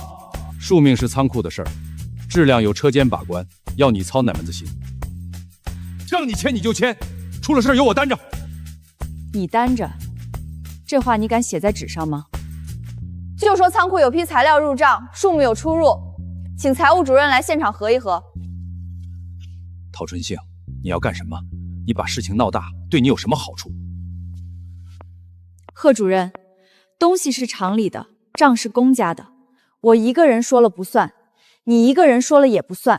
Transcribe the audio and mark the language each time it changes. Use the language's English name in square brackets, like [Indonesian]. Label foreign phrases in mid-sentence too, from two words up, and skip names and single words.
[Chinese] 數命是倉庫的事兒，質量由車間把關，要你操哪門子心？讓你簽你就簽，出了事由我擔着。你擔着？ 這話你敢寫在紙上嗎？就說倉庫有批材料入賬，数目有出入，請财務主任来現场核一核。陶春杏，你要干什么？你把事情闹大，对你有什么好处？贺主任，东西是厂里的，账是公家的，我一个人说了不算，你一个人说了也不算。